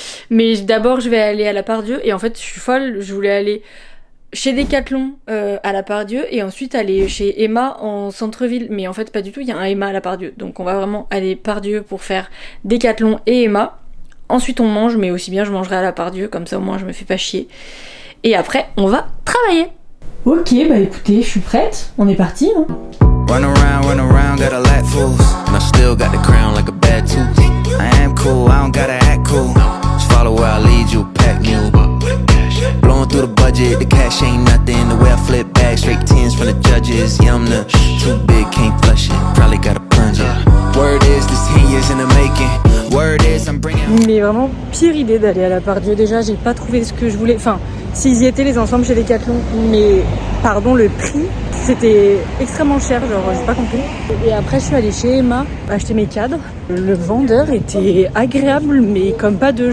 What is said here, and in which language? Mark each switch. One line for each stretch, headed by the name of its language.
French: Mais d'abord je vais aller à la Part-Dieu, et en fait je suis folle, je voulais aller chez Decathlon à la Part-Dieu et ensuite aller chez Emma en centre-ville, mais en fait pas du tout, il y a un Emma à la Part-Dieu, donc on va vraiment aller Part-Dieu pour faire Decathlon et Emma. Ensuite on mange, mais aussi bien je mangerai à la Part-Dieu, comme ça au moins je me fais pas chier. Et après on va travailler. Ok, bah écoutez, je suis prête, on est parti hein.
English: Run around, got a lot fools. And I still got the crown like a bad tooth. I am cool, I don't gotta act cool. Just follow where I lead you, pack mule. Blowing through the budget, the cash ain't nothing. The way I flip back, straight tens from the judges. Yeah, I'm the too big, can't flush it. Probably gotta plunge it. Word is, this 10 years in the making. Word is, I'm bringing.
French: Mais vraiment, pire idée d'aller à la Part-Dieu. Déjà, j'ai pas trouvé ce que je voulais. Enfin, s'ils y étaient les ensembles chez Decathlon, mais pardon, le prix, c'était extrêmement cher, genre j'ai pas compris. Et après, je suis allée chez Emma acheter mes cadres. Le vendeur était agréable, mais comme pas deux.